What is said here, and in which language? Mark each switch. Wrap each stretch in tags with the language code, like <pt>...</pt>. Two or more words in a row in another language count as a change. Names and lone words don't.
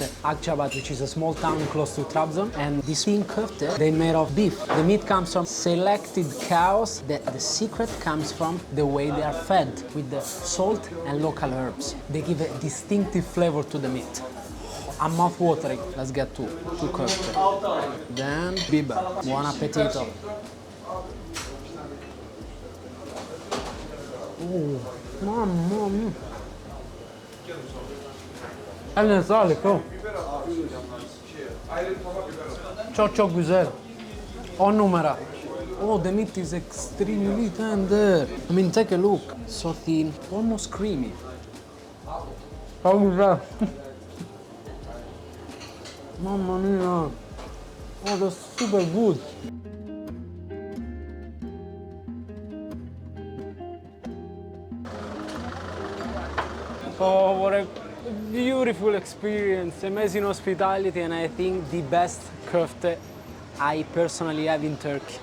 <en>Akçaabat, which is a small town close to Trabzon. And this thin köfte, they made of beef. The meat comes from selected cows. The secret comes from the way they are fed, with the salt and local herbs. They give a distinctive flavor to the meat. I'm mouth-watering. Let's get to köfte. Then, biber.</en> <it>Buon appetito. Oh. Mamma mia.</it> <tr>Eline sağlık o. Çok güzel. 10 numara.</tr> <en>Oh, the meat is extremely tender. I mean, take a look. So thin, almost creamy.</en> <tr>Çok güzel.</tr> <it>Mamma mia.</it> <en>Oh, that's super good. Oh, what a beautiful experience, amazing hospitality, and I think the best köfte I personally have in Turkey.</en>